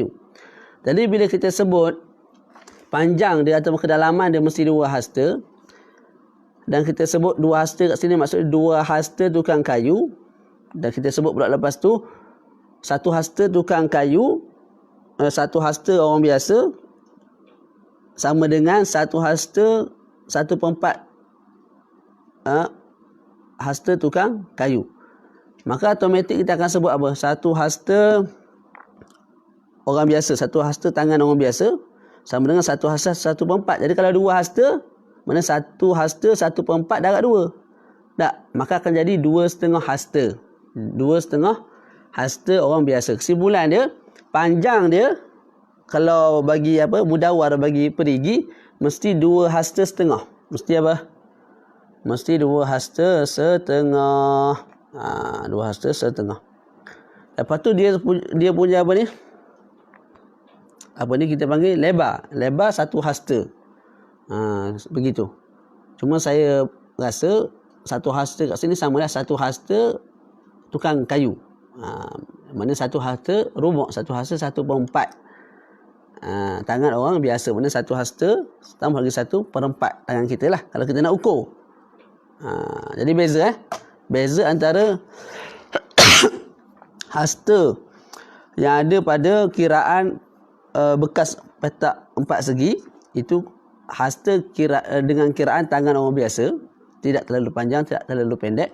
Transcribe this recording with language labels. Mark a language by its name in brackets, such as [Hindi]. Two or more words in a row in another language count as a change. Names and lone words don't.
[Malay] Jadi bila kita sebut panjang dia atau kedalaman dia mesti 2 hasta, dan kita sebut 2 hasta kat sini maksudnya 2 hasta tukang kayu, dan kita sebut pula lepas tu 1 hasta tukang kayu, 1 hasta orang biasa sama dengan 1 hasta 1/4 hasta tukang kayu. Maka automatik kita akan sebut apa? 1 hasta orang biasa, 1 hasta tangan orang biasa sama dengan 1 hasta 1/4. Jadi kalau 2 hasta, mana 1 hasta 1/4 darab 2. Tak, maka akan jadi 2,5 hasta. 2,5 hasta orang biasa. Kesimpulan dia, panjang dia kalau bagi apa? Mudawar bagi perigi mesti 2 hasta setengah. Mesti apa? Mesti 2 hasta setengah. 2 hasta setengah. Lepas tu dia punya apa ni? Apa ni kita panggil lebar. Lebar 1 hasta. Begitu. Cuma saya rasa 1 hasta kat sini samalah 1 hasta tukang kayu. Mana 1 hasta rubuk, 1 hasta 1/4. Tangan orang biasa, mana 1 hasta tambah lagi 1/4 tangan kita lah kalau kita nak ukur. Jadi beza beza antara hasta yang ada pada kiraan bekas petak 4 segi, itu hasta dengan kiraan tangan orang biasa, tidak terlalu panjang, tidak terlalu pendek.